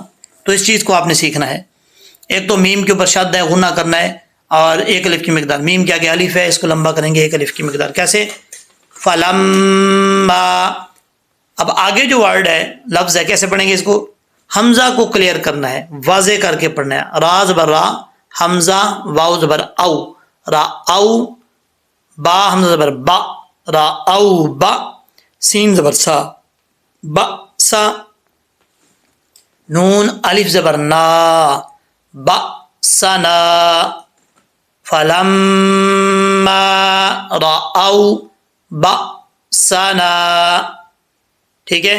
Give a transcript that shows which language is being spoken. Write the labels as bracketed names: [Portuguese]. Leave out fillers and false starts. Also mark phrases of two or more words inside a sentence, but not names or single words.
[Urdu] تو اس چیز کو آپ نے سیکھنا ہے۔ ایک تو میم کے اوپر شد ہے، غنہ کرنا ہے، اور ایک الف کی مقدار، میم کیا کہ الف ہے، اس کو لمبا کریں گے، ایک الف کی مقدار۔ کیسے؟ فَلَمَّا۔ اب آگے جو ورڈ ہے، لفظ ہے، کیسے پڑھیں گے اس کو؟ حمزہ کو کلیئر کرنا ہے، واضح کر کے پڑھنا ہے۔ را زبر را، حمزہ، واو زبر او، را او، با حمزہ زبر با، را او با، سین زبر سا، با سا، نون الف زبر نا، با سنا، [Arabic] فَلَمَّا رَأَوْا بَأْسَنَا، [Urdu] ٹھیک ہے؟